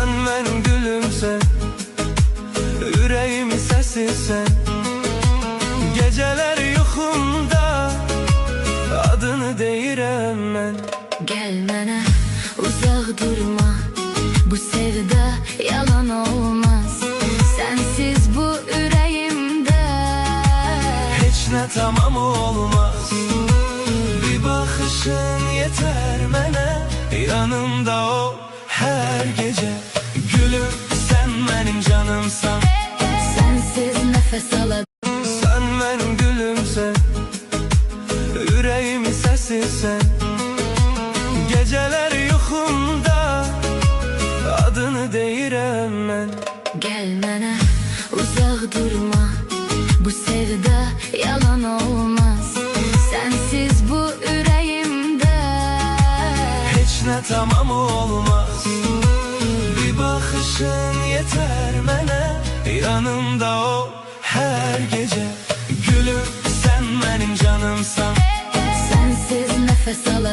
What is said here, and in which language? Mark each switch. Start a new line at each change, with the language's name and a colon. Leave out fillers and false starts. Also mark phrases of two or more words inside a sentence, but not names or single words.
Turkish: benim gülümsen, yüreğimin sesisin.
Azerbaijani: Geceler yuxumda adını deyirəm mən. Gel mənə uzaq durma, bu sevda yalan olmaz. Sensiz bu ürəyimdə Heç nə tamam olmaz. Bir baxışın yeter mənə,
Turkish: yanımda ol her gece. Gülüm sen benim canımsan, sensiz nefes alamam. sen benim gülümsen, yüreğimin sesisin.
Azerbaijani: Geceler yuxumda adını deyirəm mən. Gel mənə uzaq durma, bu sevda yalan olmaz. Sensiz bu ürəyimdə Heç nə tamam olmaz. Bir baxışın yeter mənə,
Turkish: yanımda ol her gece. Gülüm sen benim canımsan, sensiz nefes alamam.